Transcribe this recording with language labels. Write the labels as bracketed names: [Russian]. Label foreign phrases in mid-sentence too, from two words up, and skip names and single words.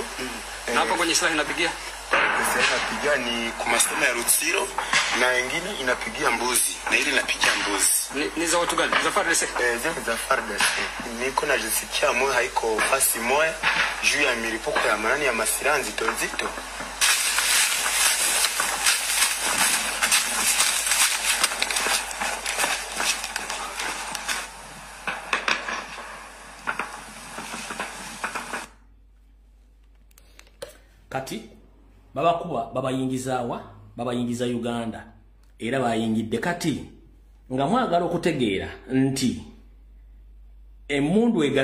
[Swahili] Na hapa kwenye silaha inapigia. Sasa inapigia ni kumasema ya Rutsiro na wengine inapigia Mbuzi. Na ile inapigia Mbuzi. Ni za watu gani? Za FARDC? Za FARDC. Niko na jisikia moyo haiko fasi moja juu ya milipuko ya manani ya masilaha nzito. [Ganda] Kati baba yingiza Uganda era bayingidde kati nga mwagala okutegeera nti emundu